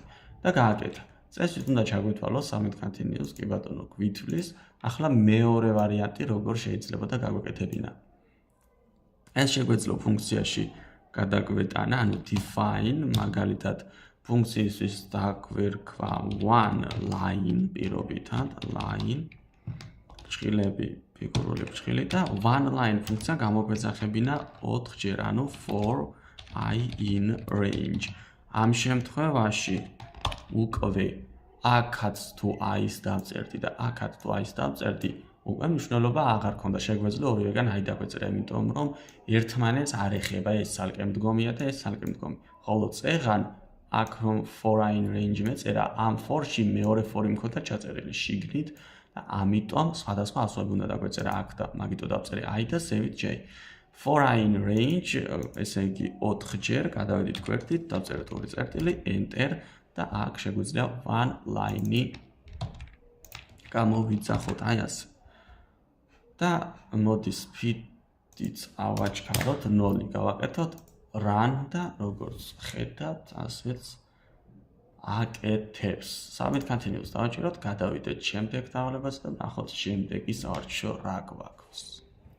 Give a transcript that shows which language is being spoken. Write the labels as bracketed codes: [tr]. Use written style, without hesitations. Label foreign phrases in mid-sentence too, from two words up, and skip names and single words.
[ka] და გააკეთა. წესით უნდა ჩაგვეთვალოს [en] submit continuous, [ka] კი ბატონო, გვითვლის. ახლა მეორე ვარიანტი როგორ შეიძლება და გაგვეკეთებინა. ეს შეგვეძლო ფუნქციაში გადაგვეტანა, ანუ define, მაგალითად, ფუნქციისთვის დაგვერქვა [en] one line [ka] პირობითად, line, ფრჩხილები, ფიგურული ფრჩხილი და [en] one line [ka] ფუნქცია გამოგვეძახებინა 4ჯერ, ანუ [en] for I in range. [ka] ამ შემთხვევაში უკვე აქაც თუ i-ს დავწერდი და აქაც თუ i-ს დავწერდი, უკვე მნიშვნელობა აღარ ქონდა, შეგვეძლო ორივეგან i დაგვეწერა, იმიტომ რომ ერთმანეთს არ ეხება, ეს ცალკე მდგომია და ეს ცალკე მდგომი. ხოლო წეღან აქ რომ [en] for I in range [ka] მეწერა, ამ for-ში მეორე for-ი მქონდა ჩაწერილი შიგნით და ამიტომ სხვადასხვა ასოები უნდა დაგვეწერა აქ და მაგიტო დავწერე i და save j. [en] for I in range, [ka] ესე იგი 4ჯერ გადავედით გვერდით, დავწერეთ 2 წერტილი, enter და აქ შეგვიძლია [en] one line- [ka] ი გამოვიძახოთ, აი ასე. და მოდი speed-იც ავაჩქაროთ, 0 გავაკეთოთ, run და როგორც ხედავთ, ასეც აკეთებს. [en] submit continuous [ka] დავაჭიროთ, გადავიდეთ შემდეგ დავალებას და ნახოთ შემდეგი საარჩევნო რა გვაქვს.